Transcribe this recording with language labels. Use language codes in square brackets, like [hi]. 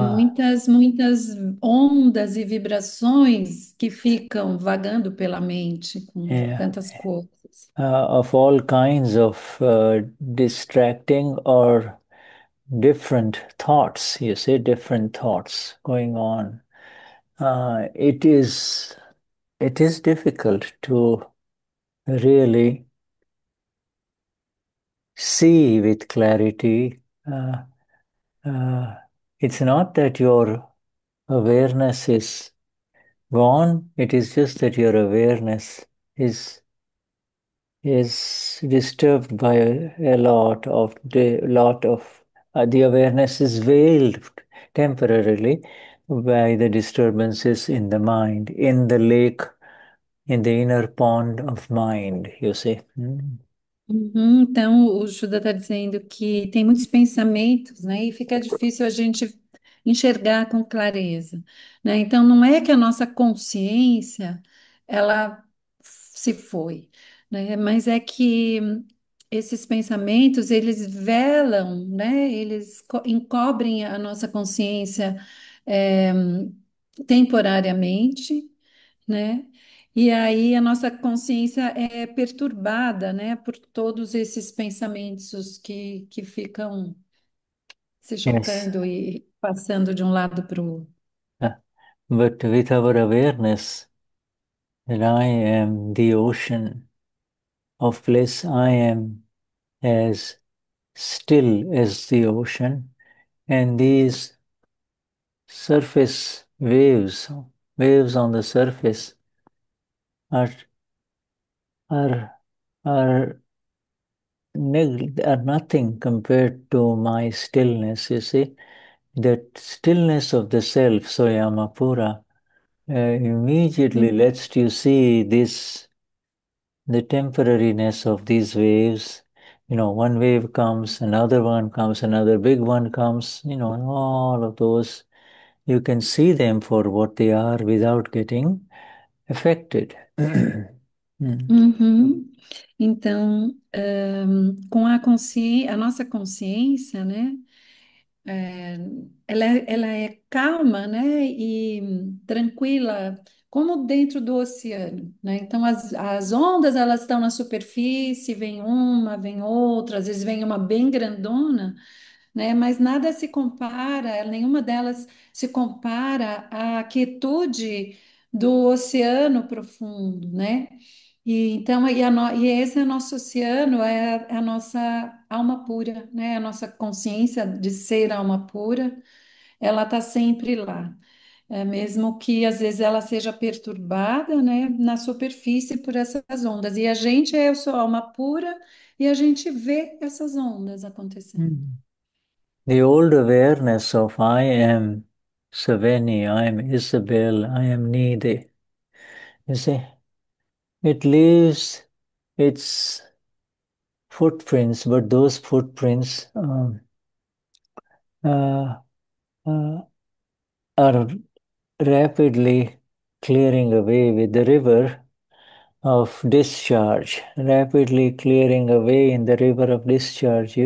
[pt] muitas ondas e vibrações que ficam vagando pela mente com yeah, tantas coisas. [en] of all kinds of distracting or different thoughts. You see, different thoughts going on. It is difficult to really see with clarity. Uh, it's not that your awareness is gone, it is just that your awareness is is disturbed by a lot of the awareness is veiled temporarily by the disturbances in the mind, in the lake, in the inner pond of mind, you see. Mm. [pt] Uhum, então, o Judas está dizendo que tem muitos pensamentos, né? E fica difícil a gente enxergar com clareza, né? Então, não é que a nossa consciência, ela se foi, né? Mas é que esses pensamentos, eles velam, né? Eles encobrem a nossa consciência, eh, temporariamente, né? E aí a nossa consciência é perturbada, né, por todos esses pensamentos que ficam se [en] Yes. [pt] chocando e passando de um lado para o outro. [en] Uh, but with our awareness that I am the ocean of bliss, I am as still as the ocean, and these surface waves on the surface are are are are nothing compared to my stillness. You see, that stillness of the self, Soyamapura, immediately lets you see this the temporariness of these waves. You know, one wave comes, another one comes, another big one comes, you know, and all of those. You can see them for what they are without getting affected. Mm. Uhum. [pt] Então, com a consciência, a nossa consciência, né? É, ela é calma, né, e tranquila, como dentro do oceano, né? Então as ondas elas estão na superfície, vem uma, vem outra, às vezes vem uma bem grandona, né? Mas nada se compara, nenhuma delas se compara à quietude do oceano profundo, né? E então e esse é nosso oceano, é a nossa alma pura, né? A nossa consciência de ser alma pura, ela está sempre lá. É, mesmo que às vezes ela seja perturbada, né, na superfície por essas ondas. E a gente é, eu sou alma pura e a gente vê essas ondas acontecendo. Mm. [en] The old awareness of I am Saveni, I am Isabel, I am Nide, you see, it leaves its footprints, but those footprints uh, uh, are rapidly clearing away with the river of discharge, rapidly clearing away in the river of discharge.